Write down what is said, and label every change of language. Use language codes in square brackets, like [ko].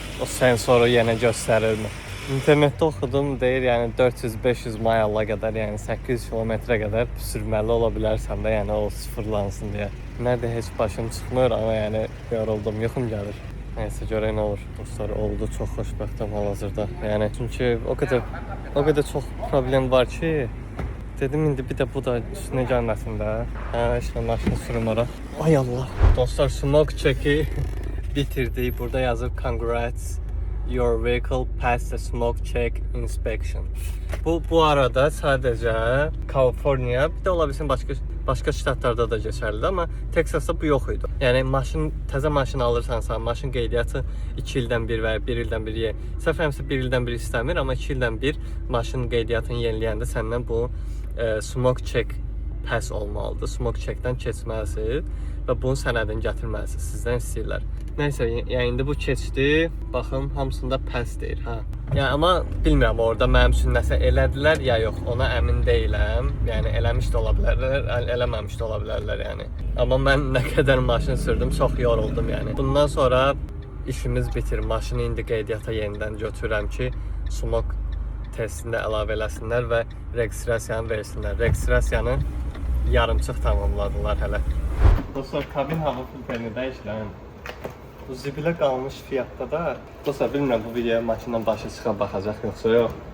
[az] O sensoru yenə göstərirmi? İnternetdə oxudum, deyir, yəni 400-500 mayalla qədər, yəni 800 kilometrə qədər sürməli ola bilərsən də, yəni o sıfırlansın deyə. Nədir, heç başım çıxmır, amma yəni yoruldum, yuxum gəlir. Nəysə, görək nə olur. Dostlar, oldu, çox xoşbəxtəm hal-hazırda. Yəni, çünki o qədər çox problem var ki, dedim indi bir də bu da üstünə gəlməsin də. İşte maşını sürüm ora. Ay Allah. Dostlar, smoke check'i bitirdik. Burada yazır congrats. [en] Your vehicle passed the smoke check inspection. [az] Bu arada sadəcə Kaliforniya, bir də ola bilsin başqa ştatlarda da keçərlidir, amma Texasda bu yox idi. Yəni təzə maşın alırsansa, maşın qeydiyyatı 2 ildən bir və 1 ildən bir səhv eləmirəmsə 1 ildən bir istəmir, amma 2 ildən bir maşın qeydiyyatını yeniləyəndə səndən bu smoke check pass olmalıdır. Smoke checkdən keçməlisiniz və bunun sənədini gətirməlisiniz. Sizdən istəyirlər. Nəysə, yəni indi bu keçdi. Baxın, hamısında pass deyir, hə. Yəni amma bilmirəm orada mənim üçün nəsə elədilər ya yox, ona əmin deyiləm. Yəni eləmiş də ola bilərlər, eləməmiş də ola bilərlər yəni. Amma mən nə qədər maşın sürdüm, çox yoruldum yəni. Bundan sonra işimiz bitir. Maşını indi qeydiyyata yenidən götürürəm ki, smoke testində əlavə eləsinlər və registrasiyanı versinlər. Registrasiyanı yarımçıq tamamladılar hələ. Dostlar, kabin hava filtrini dəyişdirəm. Bu zibilə qalmış fiyatda da, dostlar, bilmirəm bu videoya maşından başı çıxan baxacaq yoxsa yox.